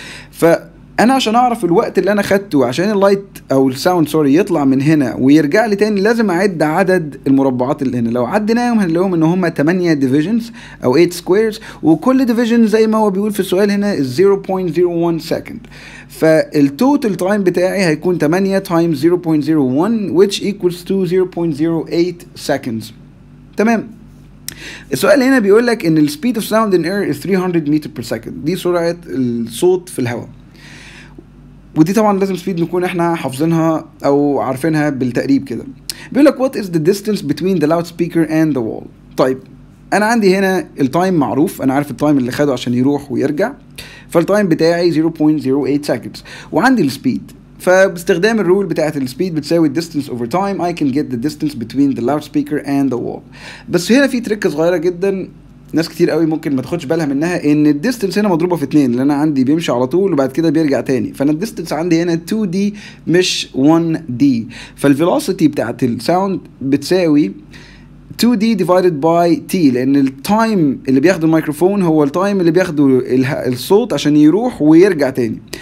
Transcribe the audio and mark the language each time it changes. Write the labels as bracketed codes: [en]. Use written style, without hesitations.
[ar] فانا عشان اعرف الوقت اللي انا خدته عشان اللايت او الساوند يطلع من هنا ويرجع لي تاني، لازم اعد عدد المربعات اللي هنا. لو عديناهم هنلاقيهم ان هم 8 ديفيجنز او 8 سكويرز، وكل ديفيجن زي ما هو بيقول في السؤال هنا 0.01 second. فالتوتال تايم بتاعي هيكون 8 times 0.01 [en] which equals to [ar] 0.08 seconds. تمام. السؤال هنا بيقول لك ان السبيد اوف ساوند ان اير is 300 متر بير سكند، دي سرعه الصوت في الهواء، ودي طبعا لازم سبيد نكون احنا حافظينها او عارفينها بالتقريب كده. بيقول لك [en] what is the distance between the loudspeaker and the wall. [ar] طيب انا عندي هنا التايم معروف، انا عارف التايم اللي خده عشان يروح ويرجع، فالتايم بتاعي 0.08 seconds، وعندي السبيد. فباستخدام الرول بتاعت السبيد بتساوي [en] distance over time I can get the distance between the loudspeaker and the wall. [ar] بس هنا في تريكه صغيره جدا ناس كتير قوي ممكن ما تاخدش بالها منها، ان الديستنس هنا مضروبه في 2، لان انا عندي بيمشي على طول وبعد كده بيرجع تاني، فانا الديستنس عندي هنا 2D مش 1D. فالفيلوسيتي بتاعت الساوند بتساوي 2D [en] divided by T، [ar] لان التايم اللي بياخده الميكروفون هو التايم اللي بياخده الصوت عشان يروح ويرجع تاني.